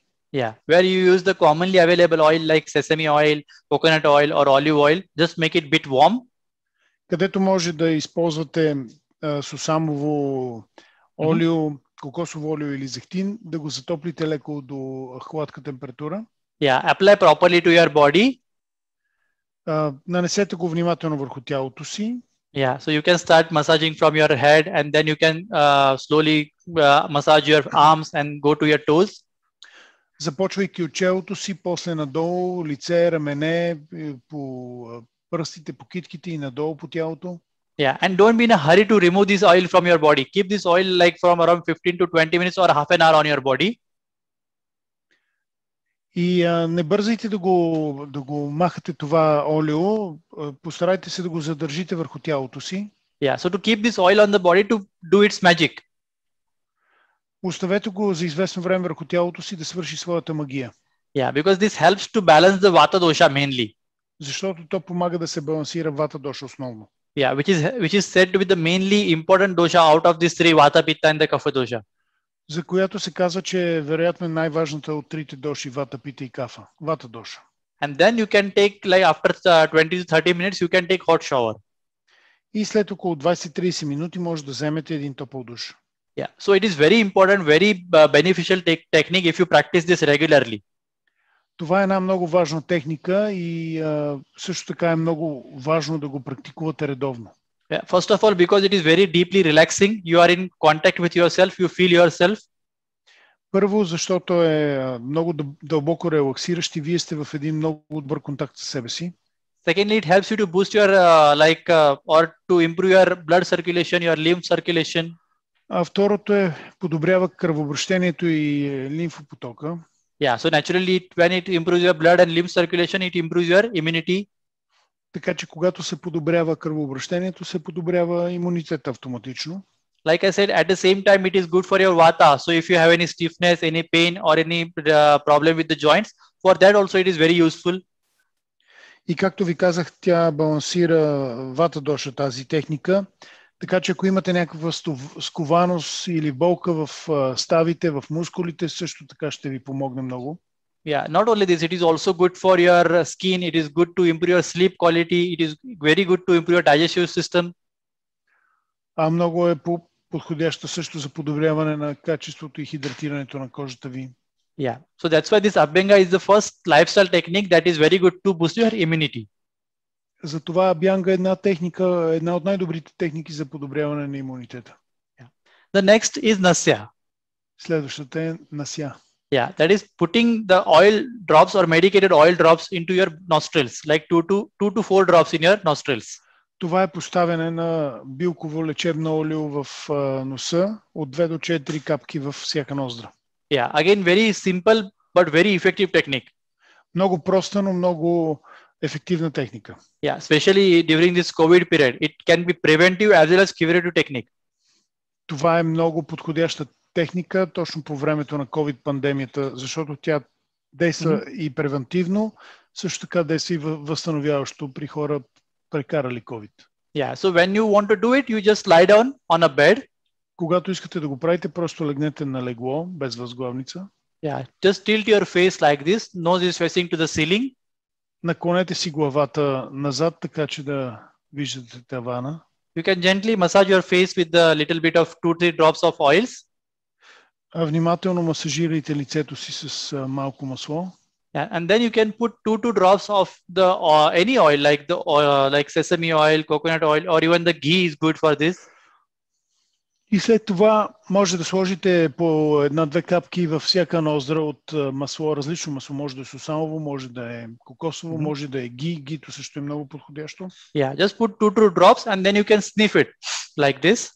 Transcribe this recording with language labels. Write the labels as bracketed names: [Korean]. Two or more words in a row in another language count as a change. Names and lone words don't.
[English] Yeah, where you use the commonly available oil like sesame oil, coconut oil or olive oil, just make it bit warm. [Bulgarian] Където може да използвате сусамово олио, кокосово олио или зехтин, да го затоплите леко до хладка температура. [English] Yeah, apply properly to your body. [Bulgarian] Нанесете го внимателно върху тялото си. [English] Yeah, so you can start massaging from your head and then you can slowly massage your arms and go to your toes. [Bulgarian] Започвайки от челото си, после надолу, лице, рамене, по пръстите, по китките и надолу по тялото. [English] Yeah, and don't be in a hurry to remove this oil from your body. Keep this oil like from around 15 to 20 minutes or half an hour on your body. [Bulgarian] И не бързайте да го махате това олио, постарайте се да го задържите върху тялото си. [English] Yeah, so to keep this oil on the body to do its magic. [Bulgarian] Оставете го за известно време върху тялото си да свърши своята магия. [English] Yeah, because this helps to balance the vata dosha mainly. [Bulgarian] Защото то помага да се балансира вата доша основно. [English] Yeah, which is said to be the mainly important dosha out of these three, vata, pitta and the kapha dosha. [Bulgarian] За която се казва, че е вероятно най-важната от трите доши, вата, пита и кафа. Вата доша. [English] And then you can take like after 20 to 30 minutes you can take hot shower. [Bulgarian] И след около 20-30 минути може да вземете един топъл душ. [English] Yeah, so it is very important, very beneficial technique if you practice this regularly. [Bulgarian] Това е една много важна техника и също така е много важно да го практикувате редовно. [English] Yeah, first of all, because it is very deeply relaxing, you are in contact with yourself, you feel yourself. [Bulgarian] Първо, защото е много дълбоко релаксиращ и вие сте в един много добър контакт с себе си. [English] Secondly, it helps you to boost your or to improve your blood circulation, your lymph circulation. [Bulgarian] А второто е подобрява кръвообращението и лимфопотока. [English] Yeah, so naturally when it improves your blood and lymph circulation, it improves your immunity. [Bulgarian] Така че когато се подобрява кръвообращението, се подобрява имунитета автоматично. [English] Like I said, at the same time it is good for your vata. So if you have any stiffness, any pain or any problem with the joints, for that also it is very useful. [Bulgarian] И както ви казах, тя балансира вата доша тази техника. Така че ако имате някаква скованост или болка в ставите, в мускулите, също така ще ви помогне много. [English] Yeah, not only this, it is also good for your skin. It is good to improve your sleep quality. It is very good to improve your digestive system. [Bulgarian] А много е подходяща също за подобряване на качеството и хидратирането на кожата ви. [English] Yeah, so that's why this Abhyanga is the first lifestyle technique that is very good to boost your immunity. [Bulgarian] Затова абянга е една от най-добрите техники за подобряване на имунитета. [English] Yeah. The next is Nasya. [Bulgarian] Следващата е Nasya. [English] Yeah, that is putting the oil drops or medicated oil drops into your nostrils, like 2 to 4 drops in your nostrils. [Bulgarian] Това е поставяне на билково лечебно олио в носа от 2 до 4 капки във всяка ноздра. [English] Yeah, again very simple but very effective technique. [Bulgarian] Много проста, но много ефективна техника. [English] Yeah, especially during this COVID period, it can be preventive as well as curative technique. [Bulgarian] Това е много подходяща техника точно по времето на COVID-пандемията, защото тя действа и превентивно, също така действа и възстановяващо при хора прекарали COVID. [English] Yeah, so when you want to do it, you just lie down on a bed. [Bulgarian] Когато искате да го правите, просто легнете на легло, без възглавница. [English] Yeah, just tilt your face like this, nose is facing to the ceiling. [Bulgarian] Наклонете си главата назад, така че да виждате тавана. [English] You can gently massage your face with a little bit of 2-3 drops of oils. [Bulgarian] Внимателно масажирайте лицето си с малко масло. [English] Yeah, and then you can put 2 drops of the any oil like sesame oil, coconut oil, or even the ghee is good for this. [Bulgarian] И след това може да сложите по 1-2 капки във всяка ноздра от масло, различно масло. Може да е сусамово, може да е кокосово, може да е ги. Гито също е много подходящо. [English] Yeah, just put 2 drops and then you can sniff it like this.